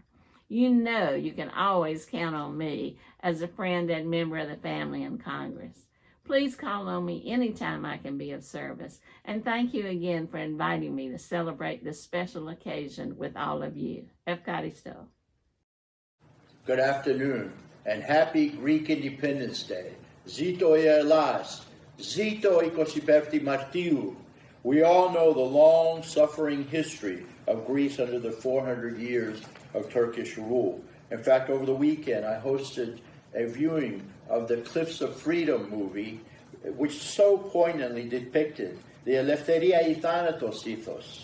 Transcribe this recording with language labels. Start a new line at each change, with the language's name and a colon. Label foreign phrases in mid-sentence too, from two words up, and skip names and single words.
English: You know you can always count on me as a friend and member of the family in Congress. Please call on me anytime I can be of service. And thank you again for inviting me to celebrate this special occasion with all of you.
Greek: Ευχαριστώ.
English: Good afternoon and happy Greek Independence Day.
Greek: Zito η Ελλάς, Zito η 25η Μαρτίου.
English: We all know the long-suffering history of Greece under the 400 years of Turkish rule. In fact, over the weekend, I hosted a viewing of the Cliffs of Freedom movie, which so poignantly depicted the
Greek: Ελευθερία ή Θάνατος
English: ethos.